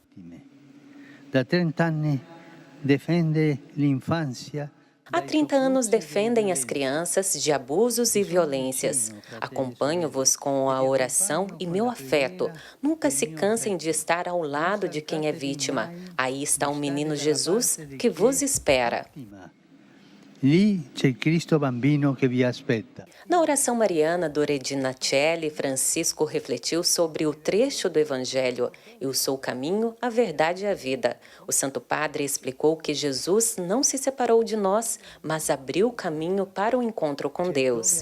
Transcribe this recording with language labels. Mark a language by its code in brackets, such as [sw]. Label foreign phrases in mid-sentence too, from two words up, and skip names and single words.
[pt] Há 30 anos defendem as crianças de abusos e violências. Acompanho-vos com a oração e meu afeto. Nunca se cansem de estar ao lado de quem é vítima. Aí está o menino Jesus que vos espera. [it] Lì c'è il Cristo bambino che vi aspetta. [pt] Na oração mariana do Regina Coeli, Francisco refletiu sobre o trecho do Evangelho: Eu sou o caminho, a verdade e a vida. O Santo Padre explicou que Jesus não se separou de nós, mas abriu o caminho para o encontro com Deus.